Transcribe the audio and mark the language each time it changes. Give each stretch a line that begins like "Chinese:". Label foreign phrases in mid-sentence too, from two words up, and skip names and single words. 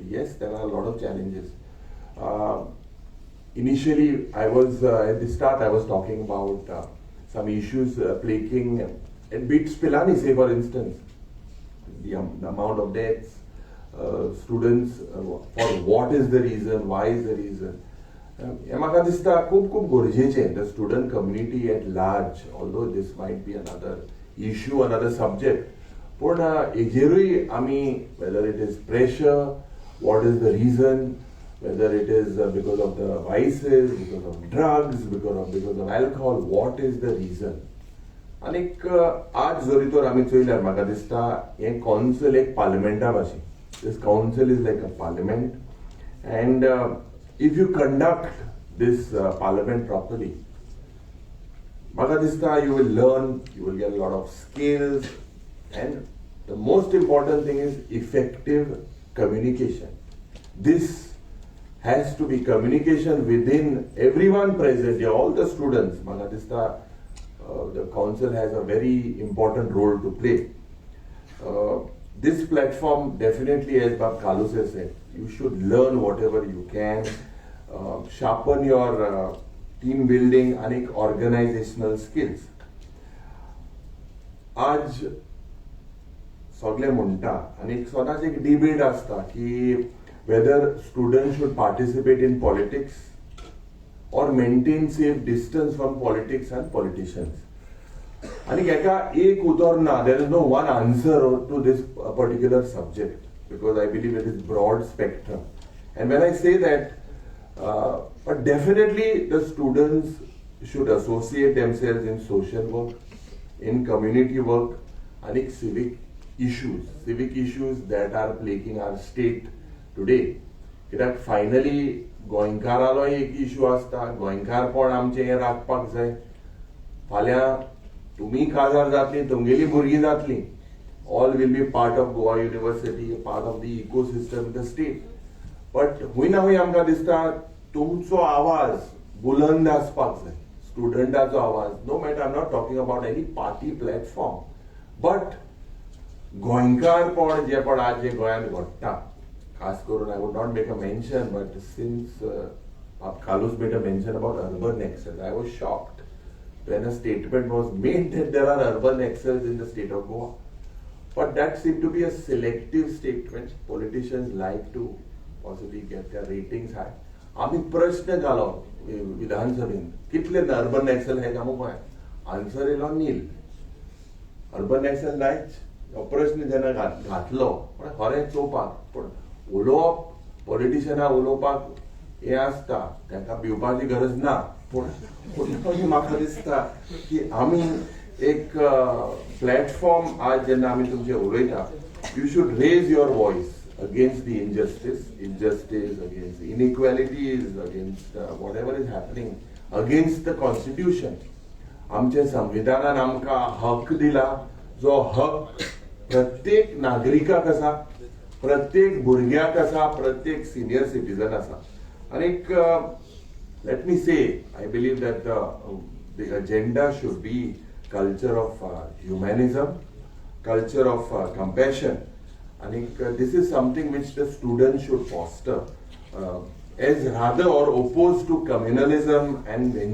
English: Yes, there are a lot of challenges. Initially, I was at the start I was talking about some issues plaguing at BITS Pilani, say for instance, the amount of deaths, students, for what is the reason, why is the reason.
Konkani: म्हाका दिसता खूब गरजेचें
English: the student community at large, although this might be another issue, another subject,
Konkani: पूण हेजेरूय आमी,
English: whether it is pressure, what is the reason, whether it is because of the vices, because of drugs, because of alcohol, what is the reason.
Konkani: आनीक आज जरी तर आमी चोयल्यार म्हाका दिसता हें council एक parliamenta भाशेन.
English: This council is like a parliament, and if you conduct this parliament properly, Magadista, you will learn, you will get a lot of skills, and the most important thing is effective communication. This has to be communication within everyone present, all the students. Magadista, the council has a very important role to play. This platform definitely, as Bab Kalus has said, you should learn whatever you can, sharpen your team building and organizational skills.
Konkani: आज सगळे म्हणटा आणि स्वताच एक डिबेट आसता की
English: whether students should participate in politics or maintain safe distance from politics and politicians. And
Konkani: एक उत्तर ना,
English: there is no one answer to this particular subject, because I believe it is broad spectrum. And when I say that, but definitely the students should associate themselves in social work, in community work, and civic issues that are plaguing our state today.
Konkani: Kidak finally गोंयकारालो एक इशू आसता, गोंयकारपण आमचें हें राखपाक जाय. फाल्यां तुमी काजार जातलीं, तुमगेलीं भुरगीं जातलीं.
English: All will be part of Goa University, part of the ecosystem in the state.
Konkani: But हुई ना हुई आमकां दिसता तुमचो आवाज बुलंद आसपाक जाय, स्टुडंटाचो आवाज.
English: No matter, I'm not talking about any party platform, but
Konkani: गोंयकारपण जें आज जे गोंयांत घडटा, खास करून
English: I would not make a mention, but since Kalus made a mention about urban excels, I was shocked when a statement was made that there are urban excels in the state of Goa. But that seemed to be a selective statement. Politicians like to possibly get their ratings high.
Konkani: आमी प्रश्न घालो विधानसभेन, कितले अर्बन एक्सेल हे कामू गोंयांत? आन्सर येयलो नील. अर्बन एक्सेल नायच. प्रश्न जेन्ना घातलो खरें चोवपाक, पूण उलोवप, पॉलिटिशियनाक उलोवपाक हें आसता, तांकां भिवपाची गरज ना. पूण म्हाका दिसता की आमी एक प्लॅटफॉर्म आज जेन्ना आमी तुमचे उलयता,
English: you should raise your voice against the injustice, against the inequalities, against whatever is happening, against the constitution.
Konkani: आमच्या संविधानान आमकां हक दिला, जो हक प्रत्येक नागरिकाक आसा, प्रत्येक भुरग्याक आसा, प्रत्येक सिनियर सिटीजन आसा.
English: आनीक let me say, I believe that the agenda should be culture of humanism, culture of compassion. I think this is something which the students should foster, as rather or opposed to communalism and vengeance.